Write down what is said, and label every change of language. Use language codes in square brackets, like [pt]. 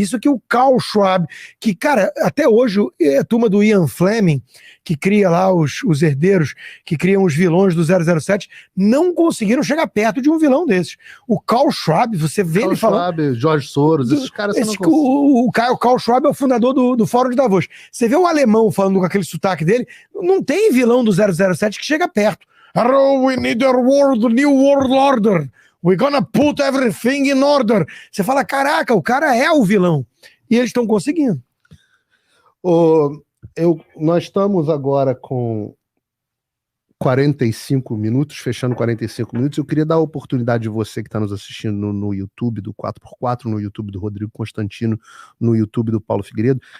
[pt] Isso que o Carl Schwab, que, cara, até hoje a turma do Ian Fleming, que cria lá os herdeiros, que criam os vilões do 007, não conseguiram chegar perto de um vilão desses. O Carl Schwab, você vê ele falando... Carl Schwab, George Soros, esses caras não conseguem. O Carl Schwab é o fundador do Fórum de Davos. Você vê o alemão falando com aquele sotaque dele, não tem vilão do 007 que chega perto. [en] Hello, we need a new world order. We're gonna put everything in order. [pt] Você fala, caraca, o cara é o vilão. E eles estão conseguindo. Nós estamos agora com 45 minutos, fechando 45 minutos. Eu queria dar a oportunidade de você que está nos assistindo no YouTube do 4x4, no YouTube do Rodrigo Constantino, no YouTube do Paulo Figueiredo.